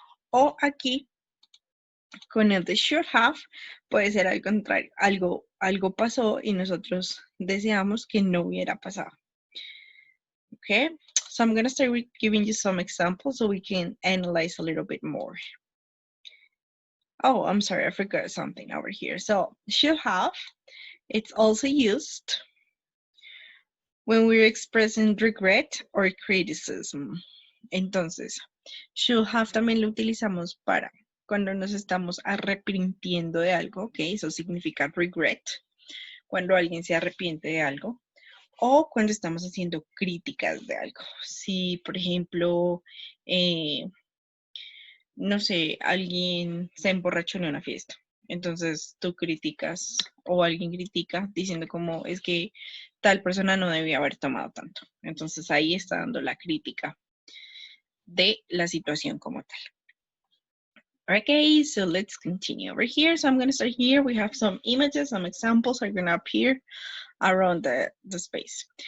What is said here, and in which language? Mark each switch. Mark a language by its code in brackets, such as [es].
[es] O aquí, con el de should have, puede ser al contrario. Algo pasó y nosotros deseamos que no hubiera pasado. [en] Okay, so I'm going to start with giving you some examples so we can analyze a little bit more. Oh, I'm sorry, I forgot something over here. So, should have, it's also used when we're expressing regret or criticism. [es] Entonces, should have también lo utilizamos para cuando nos estamos arrepintiendo de algo, ¿ok? Eso significa regret, cuando alguien se arrepiente de algo, o cuando estamos haciendo críticas de algo. Si, por ejemplo, no sé, alguien se emborrachó en una fiesta. Entonces tú criticas o alguien critica diciendo como es que tal persona no debía haber tomado tanto. Entonces ahí está dando la crítica de la situación como tal. [en] Okay, so let's continue over here. So I'm going to start here. We have some images, some examples are going to appear around the space.